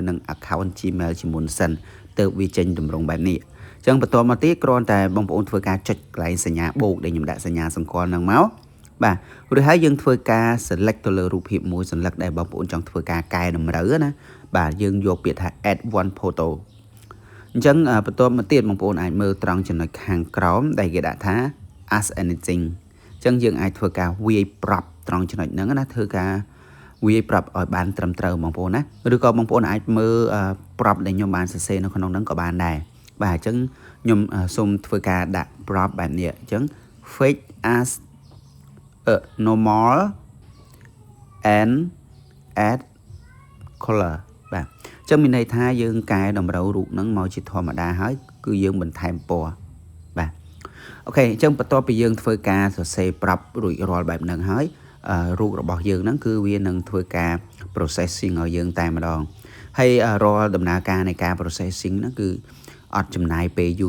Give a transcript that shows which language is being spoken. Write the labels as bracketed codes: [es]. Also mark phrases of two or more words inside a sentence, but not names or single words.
[km] នឹង account Gmail ជាមុនសិនទើបវាចេញតម្រងបែបនេះចឹងបន្ទាប់មកទៀតគ្រាន់តែបងប្អូនធ្វើការចុចកន្លែងសញ្ញាបូកដែលខ្ញុំដាក់សញ្ញាសម្គាល់ហ្នឹង មកបាទរួចហើយយើងធ្វើការ select ទៅលើរូបភាពមួយសន្លឹកដែលបងប្អូនចង់ធ្វើការកែតម្រូវណាបាទយើងយកពាក្យថា [en] add one photo [km] អញ្ចឹងបន្ទាប់មកទៀតបងប្អូនអាចមើលត្រង់ចំណុចខាងក្រោមដែលគេដាក់ថា [en] ask anything [km] អញ្ចឹងយើងអាចធ្វើការវាយប្រាប់ត្រង់ចំណុចហ្នឹងណាធ្វើការវាយប្រាប់ឲ្យបានត្រឹមត្រូវបងប្អូនណាឬក៏បងប្អូនអាចមើលប្រាប់ដែលខ្ញុំបានសរសេរនៅក្នុងហ្នឹងក៏បានដែរបាទអញ្ចឹងខ្ញុំសូមធ្វើការដាក់ប្រាប់បែបនេះអញ្ចឹង [en] fake as a normal and add color [km] បាទអញ្ចឹងមានន័យថាយើងកែតម្រូវរូបហ្នឹងមកជាធម្មតាហើយគឺយើងបន្ថែមពណ៌បាទអូខេអញ្ចឹងបន្ទាប់ពីយើងធ្វើការសរសេរប្រាប់រួចរាល់បែបហ្នឹងហើយរូបរបស់យើងហ្នឹងគឺវានឹងធ្វើការ processing ឲ្យយើងតែម្ដងហើយរាល់ដំណើរការនៃការ processing ហ្នឹងគឺអត់ចំណាយពេលយូរ